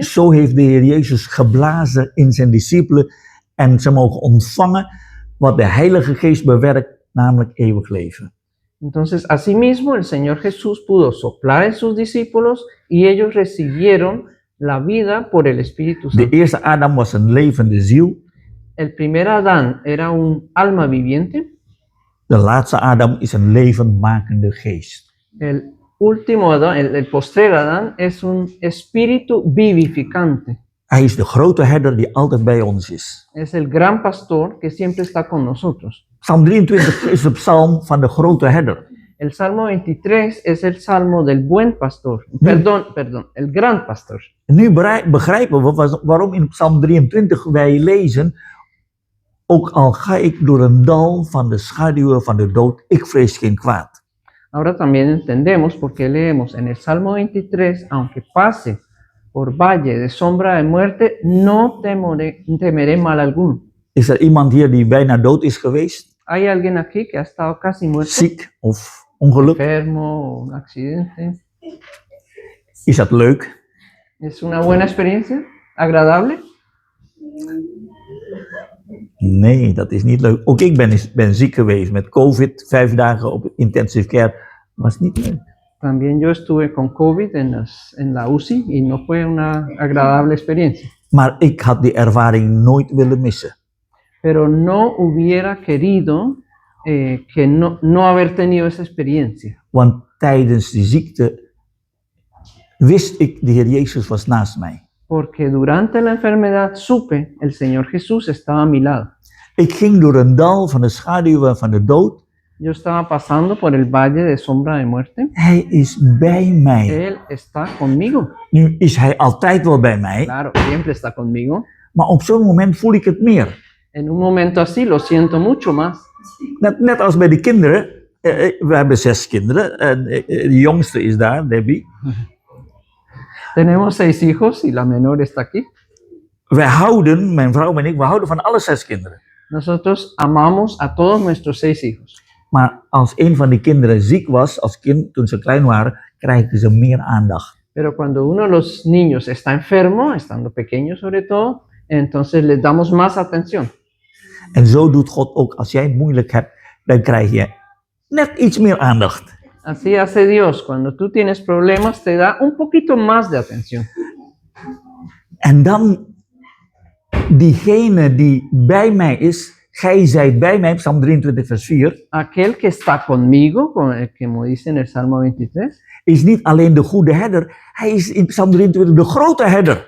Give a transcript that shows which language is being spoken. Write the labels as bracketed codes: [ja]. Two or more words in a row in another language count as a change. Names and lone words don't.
[nl] Zo heeft de Heer Jezus geblazen in zijn discipelen en ze mogen ontvangen wat de Heilige Geest bewerkt, namelijk eeuwig leven. [es] Entonces, asimismo, el Señor Jesús pudo soplar en sus discípulos y ellos recibieron la vida por el Espíritu [nl] De [es] Santo. [nl] eerste Adam was een levende ziel. [es] El primer Adán era un alma viviente, [nl] De laatste Adam is een levendmakende geest. [es] el último Adán, el postrer Adán, es un espíritu vivificante. [nl] Hij is de grote herder die altijd bij ons is. [es] Es el gran pastor que siempre está con nosotros. [nl] Psalm 23 is de psalm van de grote herder. [es] El Salmo 23 es el salmo del buen pastor. Perdón, el gran pastor. [nl] En nu begrijpen we waarom in Psalm 23 wij lezen: ook al ga ik door een dal van de schaduwen van de dood, ik vrees geen kwaad. [es] Ahora también entendemos por qué leemos en el Salmo 23, aunque pase por valle de sombra de muerte, no temeré mal alguno. [nl] Is er iemand hier die bijna dood is geweest? [es] ¿Hay alguien aquí que ha estado casi muerto? [nl] Ziek of ongeluk? [es] Enfermo o un accidente. [nl] Is dat leuk? [es] ¿Es una buena experiencia? ¿Agradable? [nl] Nee, dat is niet leuk. Ook ik ben ziek geweest met COVID, 5 dagen op [en] intensive care. [nl] Was niet leuk. [es] También yo estuve con COVID en la UCI y no fue una agradable experiencia. [nl] Maar ik had die ervaring nooit willen missen. [es] Pero no hubiera querido que no haber tenido esa experiencia. [nl] Want tijdens die ziekte wist ik, de Heer Jezus was naast mij. [es] Porque durante la enfermedad supe, el Señor Jesús estaba a mi lado. [nl] Ik ging door een dal van de schaduwen van de dood. [es] Yo estaba pasando por el valle de sombra de muerte. [nl] Hij is bij mij. [es] Él está conmigo. [nl] Nu is hij altijd wel bij mij, [es] Claro, siempre está conmigo. [nl] maar op zo'n moment voel ik het meer. [es] En un momento así lo siento mucho más. [nl] Net als bij de kinderen. We hebben 6 kinderen. En de jongste is daar, Debbie. [es] Tenemos 6 hijos y la menor está aquí. [nl] Wij houden, mijn vrouw en ik, we houden van alle 6 kinderen. [es] Nosotros amamos a todos nuestros 6 hijos. [nl] Maar als een van die kinderen ziek was, als kind, toen ze klein waren, krijgen ze meer aandacht. [es] Pero cuando uno de los niños está enfermo, estando pequeño sobre todo, entonces les damos más atención. [nl] En zo doet God ook. Als jij het moeilijk hebt, dan krijg je net iets meer aandacht. [es] Así hace Dios. Cuando tú tienes problemas, te da un poquito más de atención. [nl] En dan, diegene die bij mij is, gij zijt bij mij, Psalm 23 vers 4, [es] Aquel que está conmigo, como dice en el Salmo 23, [nl] is niet alleen de goede herder, hij is in Psalm 23 de grote herder.